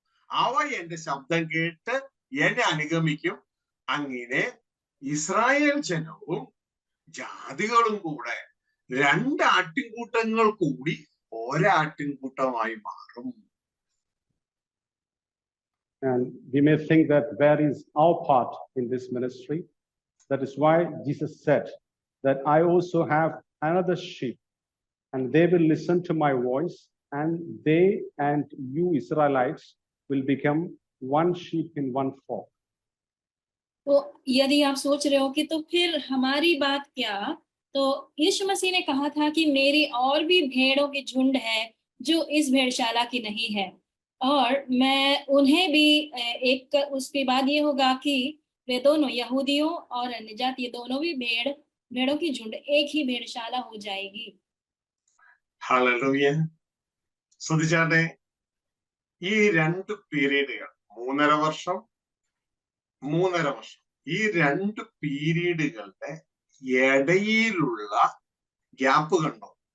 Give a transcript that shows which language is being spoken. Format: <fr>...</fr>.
<ml>അവ എന്റെ ശബ്ദം കേട്ട് എന്നെ അനുഗമിക്കും. അങ്ങനെ ഇസ്രായേൽ ജനവും ജാതികളും കൂടെ 2 ആട്ടിൻകൂട്ടങ്ങൾ കൂടി ഒരാട്ടിൻകൂട്ടമായി മാറും.</ml> <en>And we may think that where is our part in this ministry? That is why Jesus said that I also have another sheep, and they will listen to my voice, and they and you Israelites will become one sheep in one flock.</en> <hi>तो यदि आप सोच रहे हो कि तो फिर हमारी बात क्या, तो यीशु मसीह ने कहा था कि मेरी और भी भेड़ों की झुंड है जो इस भेड़शाला की नहीं है, और मैं उन्हें भी एक, उसके बाद ये होगा कि वे दोनों, यहूदियों और अन्य जाति, दोनों भी भेड़ों की झुंड एक ही भेड़शाला हो जाएगी.</hi> <ml>ഹല്ലേലൂയ. ശ്രദ്ധിച്ചാട്ടെ, ഈ 2 പീരീഡുകൾ 3.5 വർഷം ഈ 2 പീരീഡുകളുടെ ഇടയിലുള്ള ഗ്യാപ്പ് കണ്ടോ?</ml>